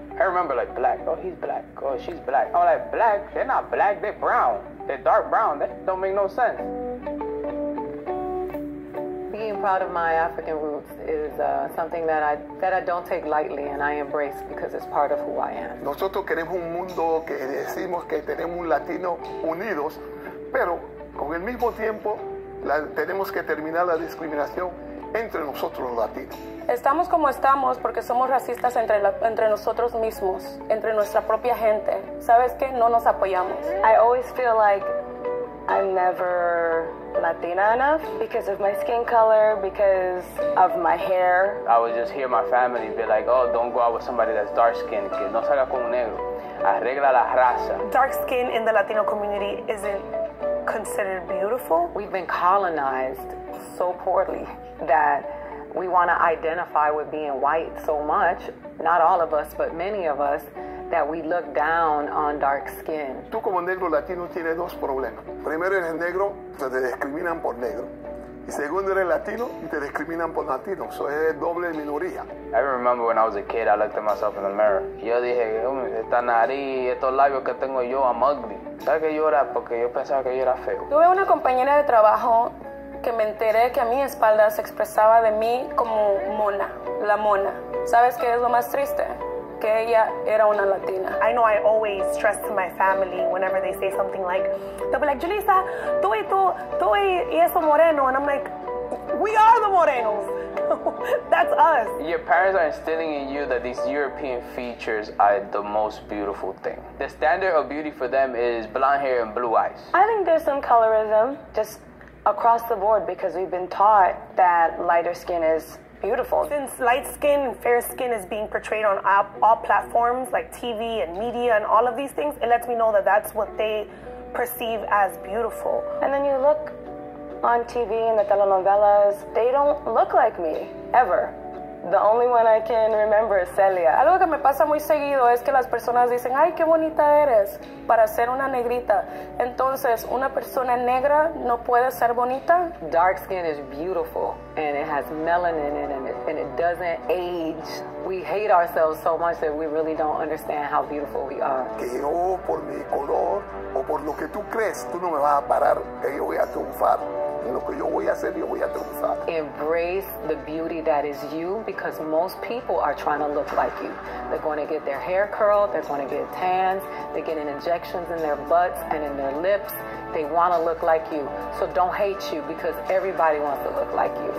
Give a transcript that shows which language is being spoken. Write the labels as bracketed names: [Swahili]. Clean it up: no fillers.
[English] I remember like black, oh he's black, oh she's black. I'm like, black? They're not black, they're brown. They're dark brown, that don't make no sense. Being proud of my African roots is something that I don't take lightly, and I embrace because it's part of who I am. [Spanish] Nosotros queremos un mundo que decimos que tenemos un latino unidos, pero con el mismo tiempo tenemos que terminar la discriminación entre nosotros los latinos. Estamos como estamos porque somos racistas entre nosotros mismos, entre nuestra propia gente. ¿Sabes qué? No nos apoyamos. [English] I always feel like I'm never Latina enough because of my skin color, because of my hair. I would just hear my family be like, oh, don't go out with somebody that's dark skinned, [Spanish] que no salga con un negro. Arregla la raza. [English] Dark skin in the Latino community isn't considered beautiful. We've been colonized so poorly that we want to identify with being white so much, not all of us, but many of us, that we look down on dark skin. [Spanish] Tú como negro latino tienes dos problemas. Primero, eres negro, te discriminan por negro. Y segundo, eres latino y te discriminan por latino. Eso es doble minoría. [English] I remember when I was a kid, I looked at myself in the mirror. [Spanish] Yo dije, esta nariz, estos labios que tengo yo, [English] I'm ugly. [Spanish] ¿Sabes que yo era? Porque yo pensaba que yo era feo. Tuve una compañera de trabajo que me enteré que a mi espalda se expresaba de mí como mona, la mona. ¿Sabes qué es lo más triste? Que ella era una latina. [English] I know I always stress to my family whenever they say something like, they'll be like, Julissa, [Spanish] tú y eso moreno. [English] And I'm like, we are the morenos. That's us. Your parents are instilling in you that these European features are the most beautiful thing. The standard of beauty for them is blonde hair and blue eyes. I think there's some colorism just across the board because we've been taught that lighter skin is beautiful. Since light skin and fair skin is being portrayed on all platforms like TV and media and all of these things, it lets me know that that's what they perceive as beautiful. And then you look on TV in the telenovelas, they don't look like me, ever. The only one I can remember is Celia. [Spanish] Algo que me pasa muy seguido es que las personas dicen, ay, qué bonita eres, para ser una negrita. Entonces, una persona negra no puede ser bonita. [English] Dark skin is beautiful, and it has melanin in it, and it doesn't age. We hate ourselves so much that we really don't understand how beautiful we are. [Spanish] Que yo, por mi color o por lo que tú crees, tú no me vas a parar, que yo voy a triunfar. En lo que yo voy a hacer, yo voy a triunfar. [English] Embrace the beauty that is you, because most people are trying to look like you. They're going to get their hair curled, they're going to get tans, they're getting injections in their butts and in their lips. They want to look like you. So don't hate you, because everybody wants to look like you.